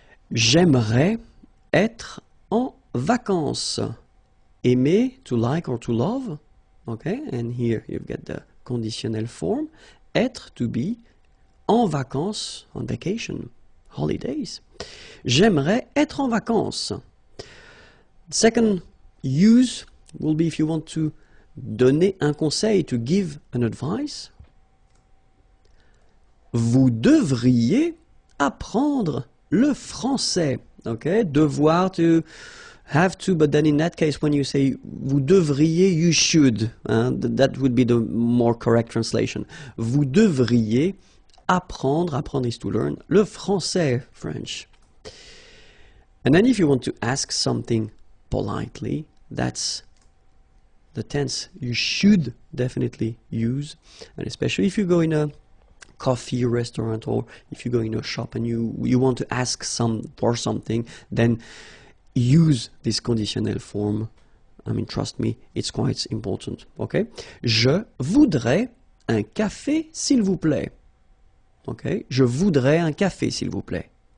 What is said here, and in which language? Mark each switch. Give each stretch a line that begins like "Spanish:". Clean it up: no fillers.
French: J'aimerais être en vacances.
English: Aimer, to like or to love. Okay? And here you get the conditional form. Être, to be.
French: En vacances,
English: on vacation. Holidays.
French: J'aimerais être en vacances.
English: Second use will be if you want to
French: donner un conseil,
English: to give an advice.
French: Vous devriez apprendre le français.
English: Okay, devoir, to have to, but then in that case when you say
French: vous devriez,
English: you should. That would be the more correct translation.
French: Vous devriez apprendre,
English: apprendre is to learn,
French: le français,
English: French. And then if you want to ask something politely, that's the tense you should definitely use, and especially if you go in a coffee restaurant or if you go in a shop and you want to ask for something, then use this conditional form. I mean, trust me, it's quite important. Okay?
French: Je voudrais un café, s'il vous plaît. Okay? Je voudrais un café, s'il vous plaît.